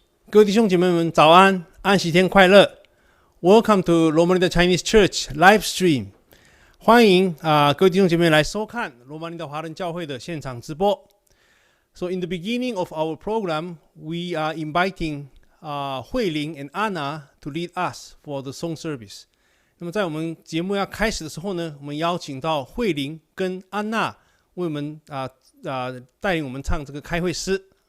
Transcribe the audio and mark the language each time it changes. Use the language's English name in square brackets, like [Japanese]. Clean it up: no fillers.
[Chinese] 各位弟兄姐妹们，早安，安息天快乐。 [English] Welcome to Loma 的 Chinese Church Live Stream. [Chinese] 欢迎各位弟兄姐妹来收看罗马尼的华人教会的现场直播。 [English] So in the beginning of our program, we are inviting Hui Ling and Anna to lead us for the song service. [Chinese] 那么在我们节目要开始的时候呢，我们邀请到慧玲跟安娜为我们带领我们唱这个开会诗。